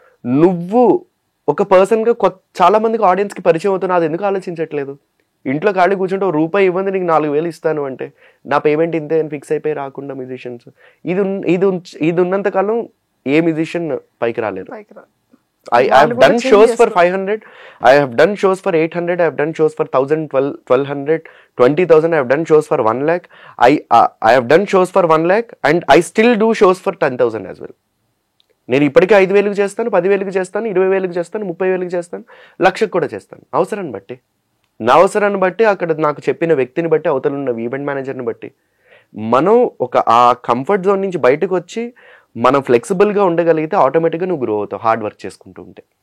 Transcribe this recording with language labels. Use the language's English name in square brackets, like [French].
[Telugu] నువ్వు ఒక పర్సన్గా చాలా మందికి ఆడియన్స్కి పరిచయం అవుతున్నావు. అది ఎందుకు ఆలోచించట్లేదు? ఇంట్లో ఖాళీ కూర్చుంటే రూపాయి ఇవ్వండి, నీకు 4,000 ఇస్తాను అంటే నా పేమెంట్ ఇంతే అని ఫిక్స్ అయిపోయి రాకుండా మ్యూజిషియన్స్, ఇది ఉన్నంతకాలం ఏ మ్యూజిషియన్ పైకి రాలేదు. [English] I have done shows for 500, I have done shows for 800, I have done shows for 1,000, 1,200, 20,000, I have done shows for 1 lakh. I have done shows for 1 lakh and I still do shows for 10,000 as well. [Telugu] నేను ఇప్పటికే 5,000కి చేస్తాను, 10,000కి చేస్తాను, 20,000కి చేస్తాను, 30,000కి చేస్తాను, లక్షకు కూడా చేస్తాను. అవసరాన్ని బట్టి, నా అవసరాన్ని బట్టి, అక్కడ నాకు చెప్పిన వ్యక్తిని బట్టి, అవతల ఉన్న ఈవెంట్ మేనేజర్ని బట్టి. మనం ఆ కంఫర్ట్ జోన్ నుంచి బయటకు వచ్చి మనం ఫ్లెక్సిబుల్గా ఉండగలిగితే ఆటోమేటిక్గా నువ్వు గ్రో అవుతావు, హార్డ్ వర్క్ చేసుకుంటూ ఉంటే.